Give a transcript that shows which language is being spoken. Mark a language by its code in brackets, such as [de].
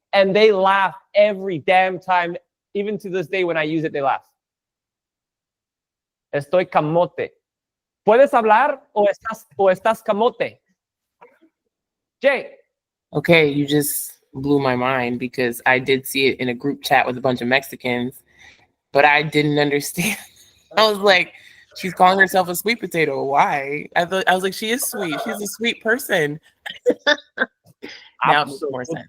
[en] And they laugh every damn time. Even to this day, when I use it, they laugh. [es] Estoy camote. ¿Puedes hablar o estás camote? [en] Jay. Okay, you just blew my mind because I did see it in a group chat with a bunch of Mexicans, but I didn't understand. I was like, she's calling herself a sweet potato. Why? I was like, she is sweet. She's a sweet person. Now it makes more sense.